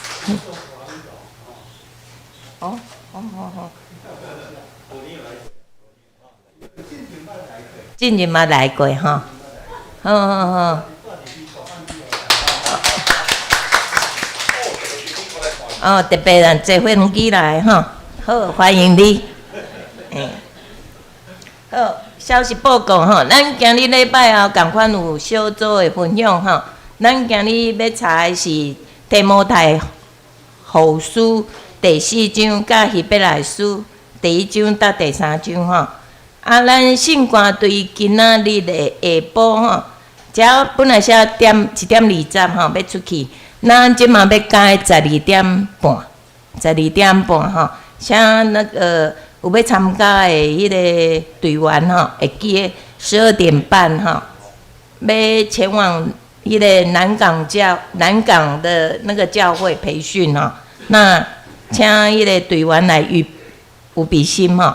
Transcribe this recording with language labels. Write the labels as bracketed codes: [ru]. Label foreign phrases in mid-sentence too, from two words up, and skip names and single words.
[nan] 哦。进前嘛来过哈，好。哦，特别人坐飞机来哈，好，欢迎你。好，消息报告哈，咱今日礼拜后共款有小组的分享哈。咱今日要查的是提摩太后书第4章甲希伯来书第1章到第3章吼。咱圣歌对今仔日的下晡吼，只本来写1点20吼要出去，咱即马要改12点半，12点半吼，请那个有要参加的迄个队员吼，会记得12点半吼，要前往迄个南港的那个教会培训吼，那请迄个队员来有比心吼。